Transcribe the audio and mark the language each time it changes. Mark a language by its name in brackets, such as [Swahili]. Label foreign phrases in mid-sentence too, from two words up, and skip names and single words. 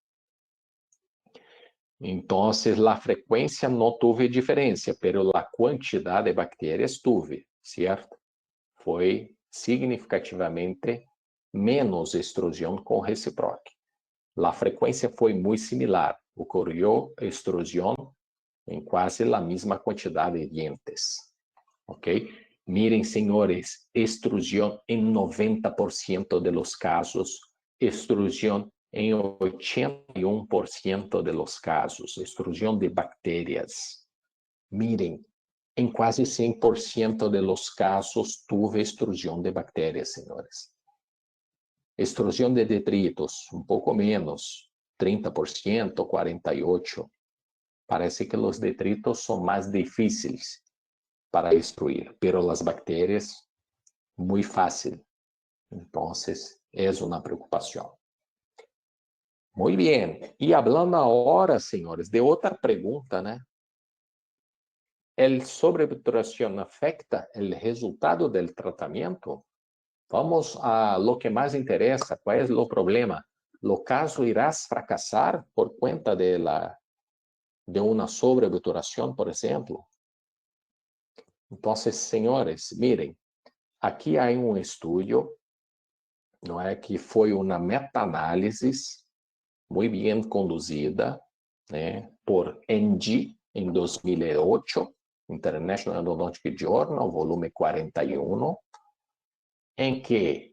[Portuguese] Então, a frequência não teve diferença, pero a quantidade de bactérias teve, certo? Foi significativamente menos extrusão com Reciproc. A frequência foi muito similar, ocorreu extrusão em quase a mesma quantidade de dientes, ok? Miren, senhores, extrusão em 90% [Spanish] de los casos, [Portuguese] extrusão em 81% [Spanish] de los casos, [Portuguese] extrusão de bactérias. Miren, em quase 100% [Spanish] de los casos, [Portuguese] tuve extrusão de bactérias, senhores. Extrusão de detritos, um pouco menos, 30%, 48%. Parece que os detritos são mais difíceis para extruir, pero as bactérias, muito fácil. Então, é uma preocupação. Muito bem. E hablando agora, senhores, de outra pergunta, [Spanish] ¿El sobreobturación afecta el resultado del tratamiento? Vamos a lo que más interesa. ¿Cuál es el problema? ¿Lo caso irás fracasar por cuenta de una sobreobturación, por ejemplo? Entonces, señores, miren, aquí hay un estudio, [Portuguese] não é, que foi uma meta-análise muito bem conduzida, né, por NG em 2008, International Endodontic Journal, volume 41, em que